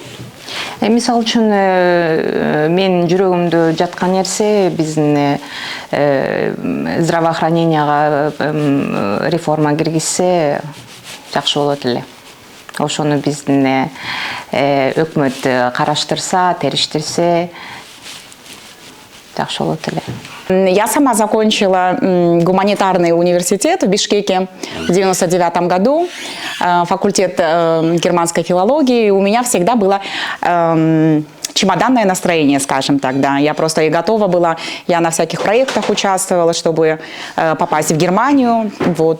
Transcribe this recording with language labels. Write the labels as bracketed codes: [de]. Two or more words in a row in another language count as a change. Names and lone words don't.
[ky] Мисалы үчүн мен жүрөгүмдө жаткан нерсе биздин здравоохраненияга реформа киргизсе жакшы болот эле. Ошону биздин өкмөт караштырса, териштирсе жакшы болот эле. [ru] Я сама закончила гуманитарный университет в Бишкеке в 1999 году, факультет германской филологии. У меня всегда было чемоданное настроение, скажем так, да. Я просто и готова была, я на всяких проектах участвовала, чтобы попасть в Германию, вот.